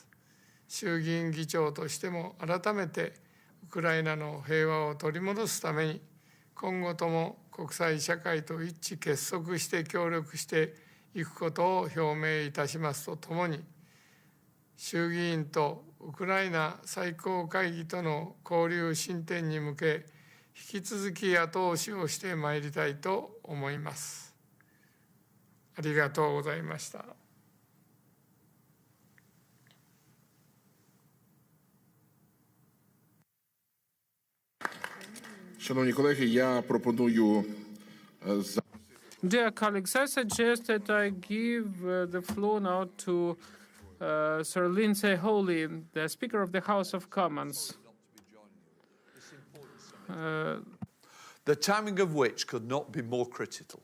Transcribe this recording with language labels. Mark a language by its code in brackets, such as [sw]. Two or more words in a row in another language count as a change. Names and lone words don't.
[ja] 衆議院議長としても改めてウクライナの平和を取り戻すために、今後とも国際社会と一致結束して協力していくことを表明いたしますとともに、衆議院とウクライナ最高会議との交流進展に向け、引き続き後押しをしてまいりたいと思います。ありがとうございました。 [pl] Szanowni kolegi, ja proponuję [en] Dear colleagues, I suggest that I give the floor now to Sir Lindsay Holy, the Speaker of the House of Commons. The timing of which could not be more critical.